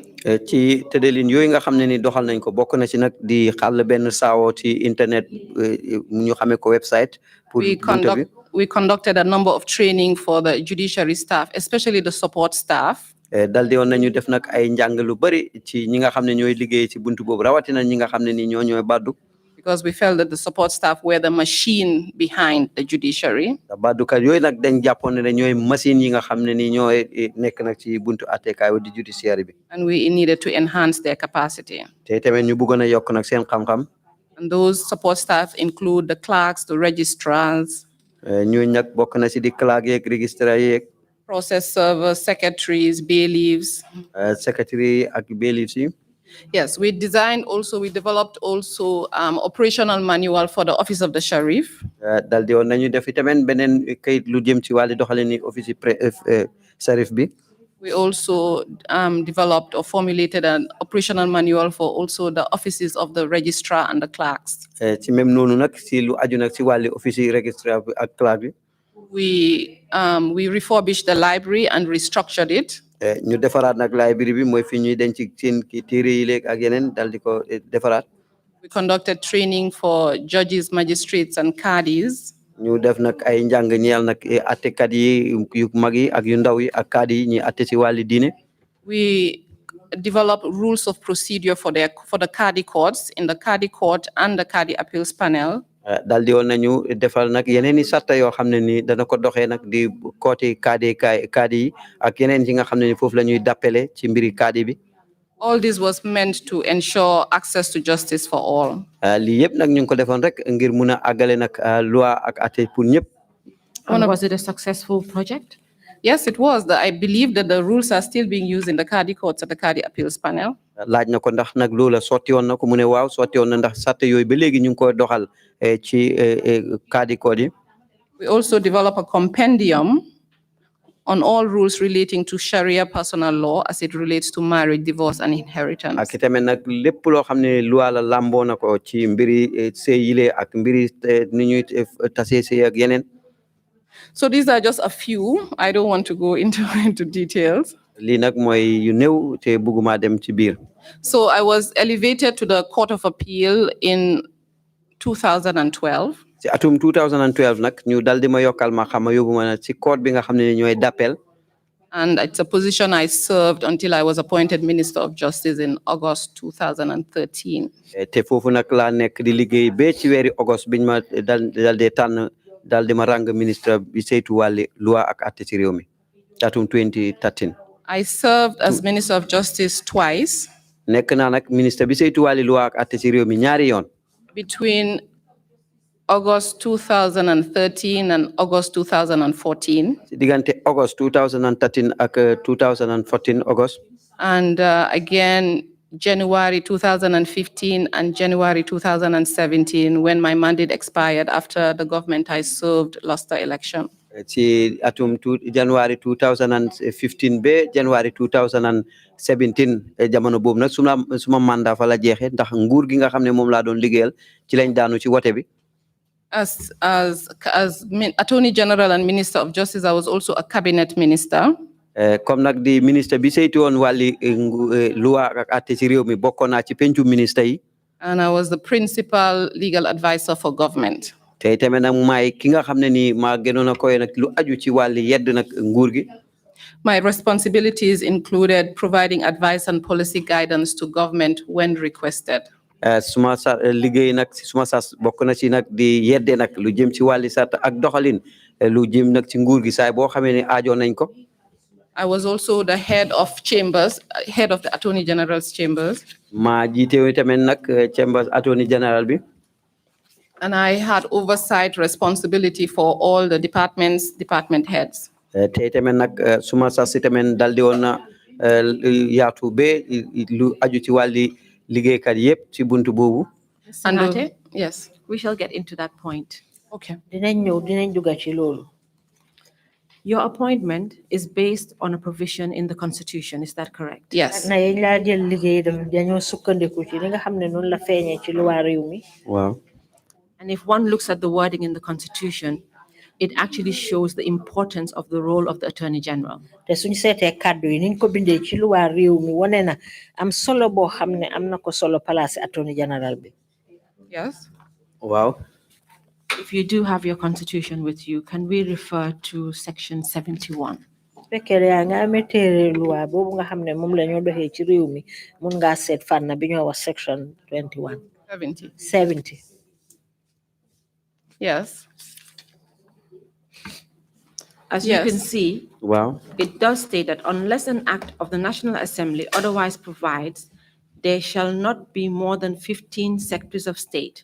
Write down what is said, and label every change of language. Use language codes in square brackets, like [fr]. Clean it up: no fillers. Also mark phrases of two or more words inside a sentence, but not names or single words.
[wo] ci tëralin yooyu nga xam ne ni doxal nañ ko bokk na ci nag di xàll benn saawo ci internet ñu xamee ko website pour [en] we conducted a number of training for the judiciary staff, especially the support staff. [wo] daldi woon nañu def nag ay njàng lu bari ci ñi nga xam ne ñooy liggéey ci buntu boobu rawatina ñi nga xam ne ni ñooy baddu. [en] Because we felt that the support staff were the machine behind the judiciary. [wo] baddukat yooyu nag dañ jàppoon ne ñooy machine yi nga xam ne ni ñooy nekk nag ci buntu attekaay di judiciary bi. [en] And we needed to enhance their capacity. [wo] te tamit ñu bëggoon a yokk nag seen xam-xam. [en] And those support staff include the clerks, the registrars, [wo] ñooñu nag bokk na ci di clerk yeeg registrar yeeg. [en] process servers, secretaries, bailiffs. [wo] Secretary ak bailiffs yi. [en] Yes, we developed also operational manual for the office of the sheriff. [wo] daldi woon nañu def itamit beneen kayit lu jëm ci wàllu doxalin ni [en] office sheriff [wo] bi. [en] We also developed or formulated an operational manual for also the offices of the registrar and the clerks. [wo] ci même noonu nag ci lu aju nag ci wàllu [en] office registrar [wo] ak clerk bi. [en] We refurbished the library and restructured it. [wo] ñu defaraat nag library bi mooy fi ñuy denc seen ki téere yi léegi ak yeneen daldi ko defaraat. [en] We conducted training for judges, magistrates, and cadis. [wo] ñu def nag ay njàng ñeel nag attekat yi yu mag yi ak yu ndaw yi ak kaadi yi ñuy atte ci wàllu diine. [en] We developed rules of procedure for the Cadi courts in the Cadi court and the Cadi appeals panel. [wo] daldi woon nañu defal nag yeneen i sarta yoo xam ne ni dana ko doxee nag di côté kaadi yi ak yeneen yi nga xam ne ni foofu la ñuy dappele ci mbiri kaadi bi. [en] All this was meant to ensure access to justice for all. [wo] lii yëpp nag ñu ngi ko defoon rek ngir mun a àggale nag loi ak atte pour ñëpp. [en] And was it a successful project? Yes, it was. I believe that the rules are still being used in the Cadi courts at the Cadi appeals panel. [wo] laaj na ko ndax nag loola sotti woon na ko mu ne waaw sotti woon na ndax sarta yooyu ba léegi ñu ngi koy doxal ci Cadi court yi. [en] We also develop a compendium on all rules relating to Sharia personal law as it relates to marriage, divorce, and inheritance. [wo] ak itamit nag lépp loo xam ne loi la lamboo na ko ci mbiri sëy yile ak mbiri ni ñuy tasee sëy ak yeneen. [en] So these are just a few. I don't want to go into details. [wo] lii nag mooy yu néew te bëgguma dem ci biir. [en] So I was elevated to the Court of Appeal in 2012. [wo] ci atum 2012 nag ñu dal di ma yokkal ma xam ma yóbbu ma ci court bi nga xam ne ñooy d'appel. [en] And it's a position I served until I was appointed Minister of Justice in August 2013. [wo] te foofu nag laa nekk di liggéey ba ci weeri August biñ ma dal di tànn dal di ma rang ministre bi saytu wàlli loi ak atte ci réew mi atum 2013. [en] I served as Minister of Justice twice. [wo] nekk naa nag ministre bi saytu wàlli loi ak atte ci réew mi ñaari yoon. [en] Between August 2013 and August 2014. [wo] ci diggante August 2013 ak 2014 August. [en] And again, January 2015 and January 2017, when my mandate expired after the government I served lost the election. [wo] ci atum January 2015 ba January 2017 jamono boobu nag suma mandat fa la jeexee ndax nguur gi nga xam ne moom laa doon liggéeyal ci lañ daanu ci wote bi. [en] As Attorney General and Minister of Justice, I was also a cabinet minister. [wo] comme nag di ministre bi saytu woon wàlli loi ak atte ci réew mi bokkoon naa ci pencu ministre yi. [en] And I was the principal legal advisor for government. [wo] te tamit nag maay ki nga xam ne nii maa gënoon a koy nag lu aju ci wàlli yedd nag nguur gi. [en] My responsibilities included providing advice and policy guidance to government when requested. [wo] suma liggéey nag suma sas bokk na ci nag di yedde nag lu jëm ci wàlli sart ak doxalin lu jëm nag ci nguur gi saay boo xamee ne aajo nañ ko. [en] I was also the head of chambers, head of the Attorney General's chambers. [wo] maa jiite tamit nag [en] chambers Attorney General [wo] bi. [en] And I had oversight responsibility for all the department heads. [wo] te tamit nag suma sas si tamit dal di woon na yaatu ba lu aju ci wàlli liggéeykat yëpp ci buntu boobu. [en] Singhateh, yes. we shall get into that point. Okay. [wo] dinañ dugga ci loolu. [en] Your appointment is based on a provision in the Constitution, is that correct? Yes. [wo] na yéen laa jël liggéey dañoo sukkandiku ci li nga xam ne noonu la feeñee ci luwaa réew mi. waaw. [en] And if one looks at the wording in the Constitution, it actually shows the importance of the role of the Attorney General. [wo] te suñ seetee kàddu yi niñ ko bindee ci luwaa réew mi wane na am solo boo xam ne am na ko solo place [en] Attorney General [wo] bi. [en] Yes. [wo] waaw. [en] If you do have your constitution with you, can we refer to section 71? [wo] fekkee yaa nga amee téere loi boobu nga xam ne moom la ñoo doxee ci réew mi mun ngaa seet fànn bi ñoo wax section 21 70. [en] Yes. As you can Yes. see, Wow. it does state that unless an act of the National Assembly otherwise provides, there shall not be more than 15 secretaries of state.